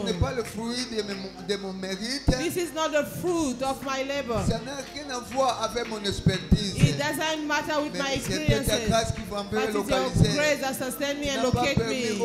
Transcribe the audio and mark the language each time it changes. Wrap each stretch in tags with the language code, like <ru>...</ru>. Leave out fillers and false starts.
<fr>ce n'est pas le fruit de mon mérite.</fr> <en>This is not the fruit of my labor.</en> <fr>Ça n'a rien à voir avec mon expertise.</fr> <en>It doesn't matter with my experiences.</en> <fr>C'est ta grâce qui va me</fr> <en>but</en> <fr>localiser.</fr> <en>it's your grace that sustains me and locate me.</en>